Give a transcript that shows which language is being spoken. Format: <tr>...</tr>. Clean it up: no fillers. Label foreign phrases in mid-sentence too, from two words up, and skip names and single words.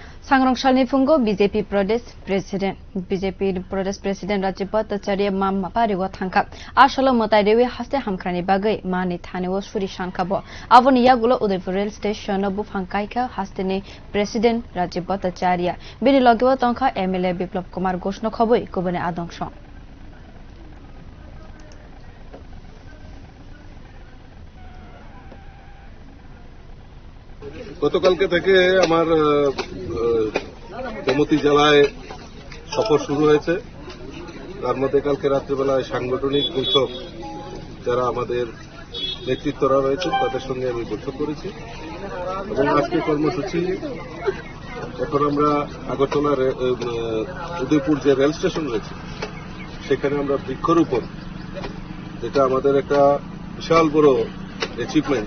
<trp>सांग्रांसालनि फुंगो बीजेपी प्रदेश प्रेसिडेंट राजीव भट्टाचार्य माम पारिगो थांखा आसलो मताइदेवे हास्ते हामख्रानि बागै मानि थानेव सुरि सानखाबो आबोनि यागुलो उदयपुर</trp> <en>rail station</en> <trp>बुफांकाइका हास्तेनि प्रेसिडेंट राजीव भट्टाचार्य बेनि लगेव तंखा एमएलए बिप्लव कुमार घोषण खबै गुबुने आदंश</trp> <bn>গতকালকে থেকে আমার গোমতী জেলায় সফর শুরু হয়েছে। তার মধ্যে কালকে রাত্রিবেলায় সাংগঠনিক বৈঠক যারা আমাদের নেতৃত্বরা রয়েছেন তাদের সঙ্গে আমি বৈঠক করেছি এবং আজকে কর্মসূচি এখন আমরা আগরতলা উদয়পুর যে</bn> <en>rail station</en> <bn>রয়েছে সেখানে আমরা বৃক্ষরোপণ, যেটা আমাদের একটা বিশাল বড় অ্যাচিভমেন্ট।</bn>